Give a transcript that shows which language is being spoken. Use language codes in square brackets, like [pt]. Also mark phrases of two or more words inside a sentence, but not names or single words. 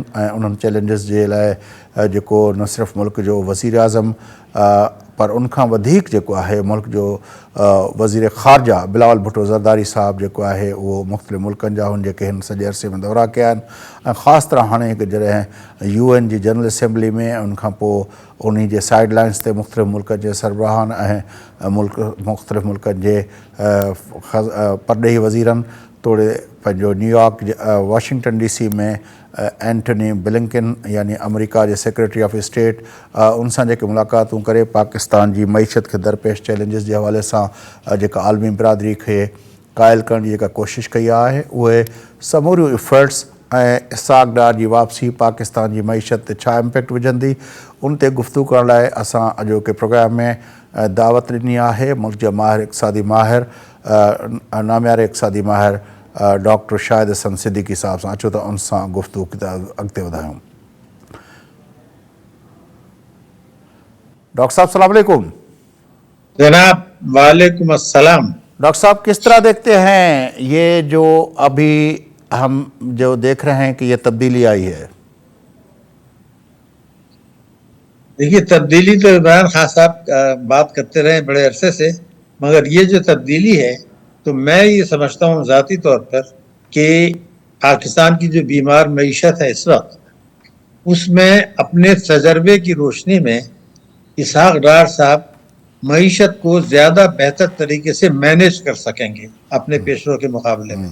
[sd] ऐं उन्हनि चैलेंजिस जे लाइ जेको न सिर्फ़ु मुल्क जो वज़ीर आज़म पर उनखां वधीक जेको आहे मुल्क जो वज़ीर ख़ारजा बिलावल भुट्टो ज़रदारी साहब जेको आहे उहो मुख़्तलिफ़ मुल्कनि जा हुन जेके हिन सॼे अरसे में दौरा कया आहिनि ऐं ख़ासि तरह हाणे हिकु जॾहिं UN जी [en] General Assembly [sd] में उनखां पोइ उन जे [en] side lines [sd] ते मुख़्तलिफ़ मुल्कनि जे सरबराहनि ऐं मुख़्तलिफ़ मुल्कनि जे परॾेही वज़ीरनि तोड़े पंहिंजो न्यूयॉर्क वाशिंगटन DC में एंटनी ब्लिंकन यानी अमेरिका जे [en] Secretary of State [sd] उन सां जेके मुलाक़ातूं करे पाकिस्तान जी मईशत खे दरपेश चैलेंजिस जे हवाले सां जेका आलमी बिरादरी खे क़ाइल करण जी जेका कोशिशि कई आहे उहे समूरियूं इफर्ट्स ऐं इसहाक़ डार जी वापसी पाकिस्तान जी मईशत ते छा इम्पैक्ट विझंदी उन ते गुफ़्तगू करण लाइ असां अॼोके प्रोग्राम में दावत ॾिनी आहे मुल्क जा माहिर इक़्तिसादी माहिर नामियारे इक़्तिसादी माहिर डॉक्टर शाहिद हसन सिद्दीकी साहब सां अचो त उन सां गुफ़्तगू अॻिते वधायूं। डॉक्टर साहब सलाम अलैकुम। जनाब वालेकुम अस्सलाम। [ur] ڈاکٹر صاحب کس طرح دیکھتے ہیں یہ جو ابھی ہم جو دیکھ رہے ہیں کہ یہ تبدیلی آئی ہے? دیکھیے تبدیلی تو عمران خان صاحب بات کرتے رہے بڑے عرصے سے، مگر یہ جو تبدیلی ہے تو میں یہ سمجھتا ہوں ذاتی طور پر کہ پاکستان کی جو بیمار معیشت ہے اس وقت اس میں اپنے تجربے کی روشنی میں اسحاق ڈار صاحب معیشت کو زیادہ بہتر طریقے سے مینیج کر سکیں گے اپنے پیشروؤں کے مقابلے میں.